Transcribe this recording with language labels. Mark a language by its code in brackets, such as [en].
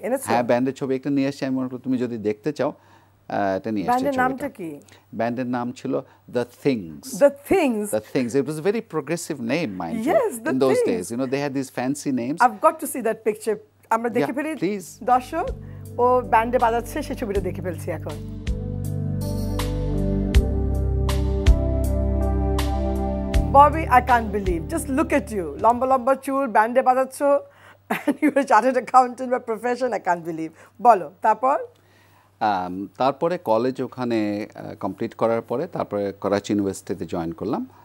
[bn] হ্যাঁ, ব্যান্ডের ছবি একটা নিয়ে এসেছি আমি, তুমি যদি দেখতে চাও এটা নিয়ে এসেছি। ব্যান্ডের নামটা কি? ব্যান্ডের নাম ছিল the things. [en] It was a very progressive name, mind you. In those days, you know, they had these fancy names. I've got to see that picture. [bn] আমরা দেখে ফেলি দর্শক, ও ব্যান্ডে বাজাচ্ছে, সেই ছবিটা দেখে ফেলছি এখন। [en] Bobby, I can't believe. Just look at you. [bn] লম্বা লম্বা চুল, ব্যান্ডে বাজাচ্ছ, [en] and you're a chartered accountant by profession. I can't believe. [bn] বলো তারপর? তারপরে কলেজ ওখানে কমপ্লিট করার পরে তারপরে করাচি ইউনিভার্সিটিতে জয়েন করলাম।